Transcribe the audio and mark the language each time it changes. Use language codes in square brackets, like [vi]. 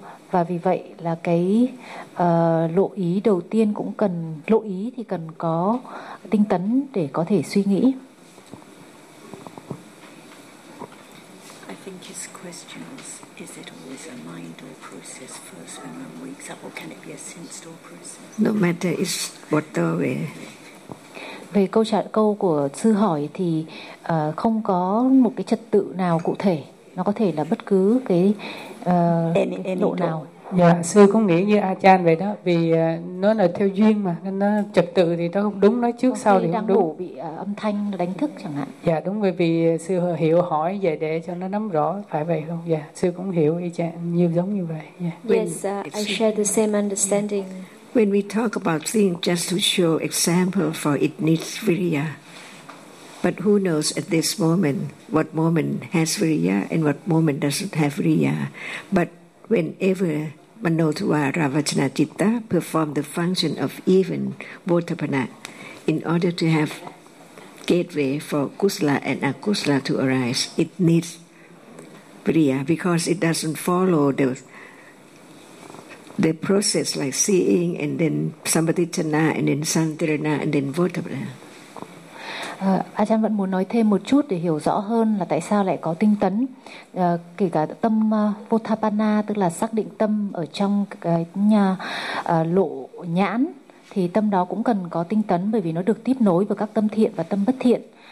[vi] Và vì vậy là cái lộ ý đầu tiên cũng cần lộ ý thì cần có tinh tấn để có thể suy nghĩ. [en] I think his question was, is it always a mind or process first when one wakes up, or can it be a sense or process? No matter, it's whatever. [vi] Về câu của sư hỏi thì không có một cái trật tự nào cụ thể. Nó có thể là bất cứ cái độ nào. Dạ, sư cũng nghĩ như A Chan vậy đó, vì nó là theo duyên mà, nên nó trật tự thì nó không đúng, nói trước có sau thì không đúng. Đang ngủ bị âm thanh đánh thức chẳng hạn. Dạ, đúng rồi, vì sư hiểu hỏi vậy để cho nó nắm rõ, phải vậy không? Dạ, sư cũng hiểu A Chan nhiều giống như vậy. [en] Yeah. Yes, I share the same understanding. When we talk about seeing, just to show example for it needs virya. But who knows at this moment what moment has virya and what moment doesn't have virya. But whenever Manotuva Ravachana Chitta perform the function of even Votapana in order to have gateway for Kusala and Akusala to arise, it needs virya because it doesn't follow the process like seeing and then Sambaditana and then Santirana and then Votapana. [vi] A Chan vẫn muốn nói thêm một chút để hiểu rõ hơn là tại sao lại có tinh tấn, kể cả tâm Votapana, tức là xác định tâm ở trong cái nhà lộ nhãn, thì tâm đó cũng cần có tinh tấn bởi vì nó được tiếp nối với các tâm thiện và tâm bất thiện.